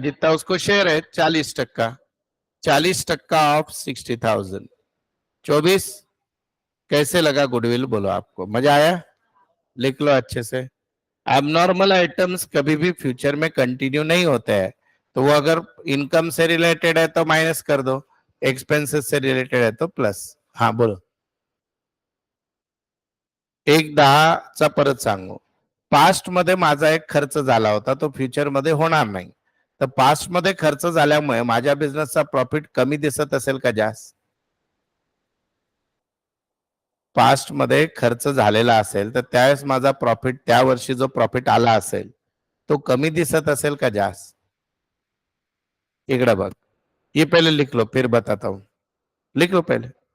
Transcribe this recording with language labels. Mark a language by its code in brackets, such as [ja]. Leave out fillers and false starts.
[hi] जितना उसको शेयर है 40%। 40% ऑफ 60,000, 24। कैसे लगा गुडविल? बोलो, आपको मजा आया? लिख लो अच्छे से। एबनॉर्मल आइटम्स कभी भी फ्यूचर में कंटिन्यू नहीं होते हैं, तो वो अगर इनकम से रिलेटेड है तो माइनस कर दो, एक्सपेंसेस से रिलेटेड है तो प्लस। हाँ बोलो। [mr] एक 10चा परत सांगू, पास्ट मध्ये माझा एक खर्च झाला होता, तो फ्युचर मध्ये होणार नाही, तर पास्ट मध्ये खर्च झाल्यामुळे माझ्या बिझनेसचा प्रॉफिट कमी दिसत असेल का जास्त? पास्ट मध्ये खर्च झालेला असेल तर त्यावेळेस माझा प्रॉफिट, त्या वर्षी जो प्रॉफिट आला असेल तो कमी दिसत असेल का जास्त? इकडे बघ, [hi] ये पहले लिख लो फिर बताता हूं। लिख लो पहले।